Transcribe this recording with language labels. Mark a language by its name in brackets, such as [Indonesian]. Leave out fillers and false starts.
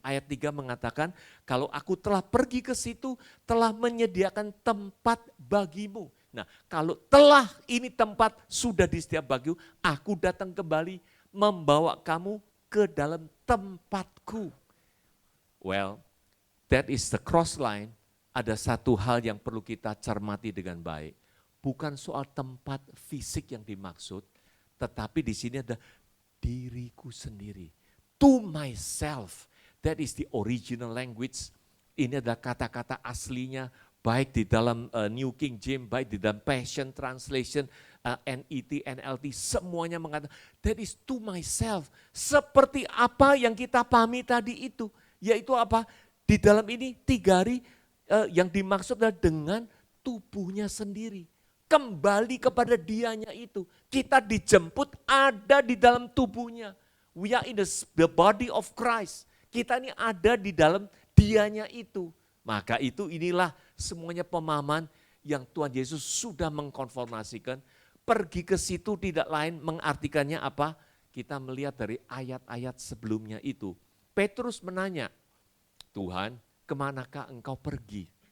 [Indonesian] Ayat 3 mengatakan, kalau aku telah pergi ke situ, telah menyediakan tempat bagimu. Nah, kalau telah ini tempat sudah disediakan bagimu, aku datang kembali membawa kamu ke dalam tempatku. [English] Well, that is the cross line. [Indonesian] Ada satu hal yang perlu kita cermati dengan baik. Bukan soal tempat fisik yang dimaksud, tetapi di sini ada diriku sendiri. [English] To myself, that is the original language. [Indonesian] Ini adalah kata-kata aslinya, baik di dalam New King James, baik di dalam Passion Translation, NET, NLT, semuanya mengatakan, [English] that is to myself. [Indonesian] Seperti apa yang kita pahami tadi itu, yaitu apa? Di dalam ini 3 hari yang dimaksud adalah dengan tubuhnya sendiri. Kembali kepada dianya itu. Kita dijemput ada di dalam tubuhnya. [English] We are in the body of Christ. [Indonesian] Kita ini ada di dalam dianya itu. Maka itu inilah semuanya pemahaman yang Tuhan Yesus sudah mengkonfirmasikan. Pergi ke situ tidak lain mengartikannya apa? Kita melihat dari ayat-ayat sebelumnya itu. Petrus menanya, Tuhan, kemanakah engkau pergi?